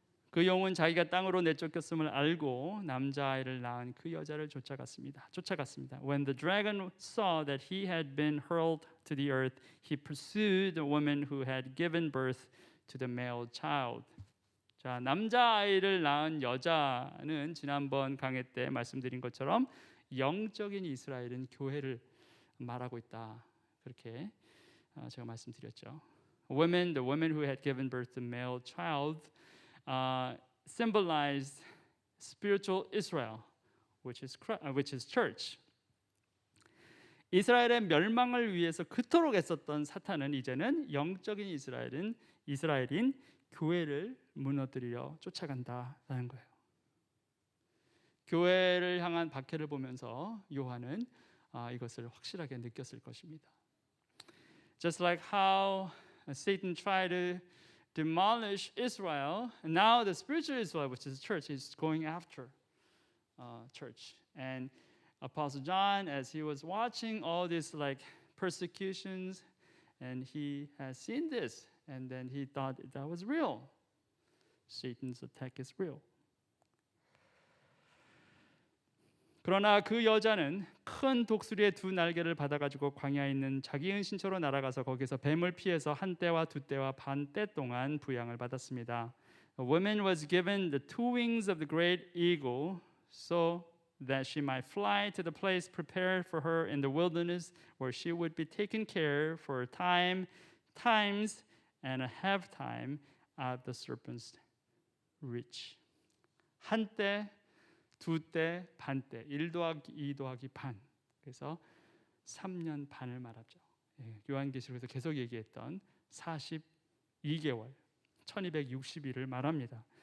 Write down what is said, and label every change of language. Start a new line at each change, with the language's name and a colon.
Korean: 그 영은 자기가 땅으로 내쫓겼음을 알고 남자아이를 낳은 그 여자를 쫓아갔습니다.
English: When the dragon saw that he had been hurled to the earth, he pursued the woman who had given birth to the male child.
Korean: 자, 남자아이를 낳은 여자는 지난번 강해 때 말씀드린 것처럼 영적인 이스라엘은 교회를 말하고 있다. 그렇게 제가 말씀드렸죠.
English: The woman who had given birth to the male child symbolized spiritual Israel, which is church.
Korean: 이스라엘의 멸망을 위해서 그토록 애썼던 사탄은 이제는 영적인 이스라엘인 교회를 무너뜨리려 쫓아간다라는 거예요. 교회를 향한 박해를 보면서 요한은 이것을 확실하게 느꼈을 것입니다.
English: Just like how Satan tried to demolish Israel, and now the spiritual Israel, which is the church, is going after church. And Apostle John, as he was watching all these persecutions, and he has seen this, and then he thought that was real. Satan's attack is real.
Korean: 그러나 그 여자는 큰 독수리의 두 날개를 받아가지고 광야에 있는 자기 은신처로 날아가서 거기서 뱀을 피해서 한 때와 두 때와 반 때 동안 부양을 받았습니다.
English: A woman was given the two wings of the great eagle so that she might fly to the place prepared for her in the wilderness where she would be taken care for times and a half time of the serpent's reach.
Korean: 한때, 두때, 반때, 1 더하기 2 더하기 반. 그래서 3년 반을 말하죠. 요한계시록에서 계속 얘기했던 42개월, 1260일을 말합니다.